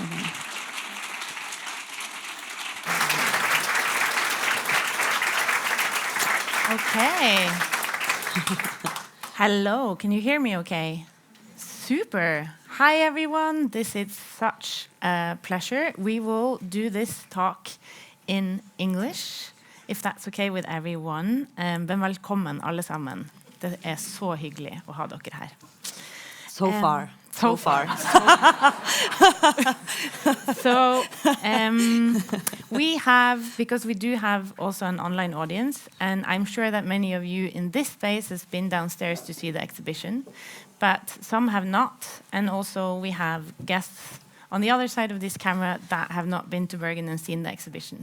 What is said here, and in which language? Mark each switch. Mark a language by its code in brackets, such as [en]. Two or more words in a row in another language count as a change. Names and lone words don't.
[en] Okay. Hello, can you hear me okay? Super. Hi everyone, this is such a pleasure. We will do this talk in English, if that's okay with everyone. [no] Men velkommen alle sammen. Det så hyggelig å ha dere her. [en] So far. So we have, because we do have also an online audience, and I'm sure that many of you in this space has been downstairs to see the exhibition, but some have not, and also we have guests on the other side of this camera that have not been to Bergen and seen the exhibition.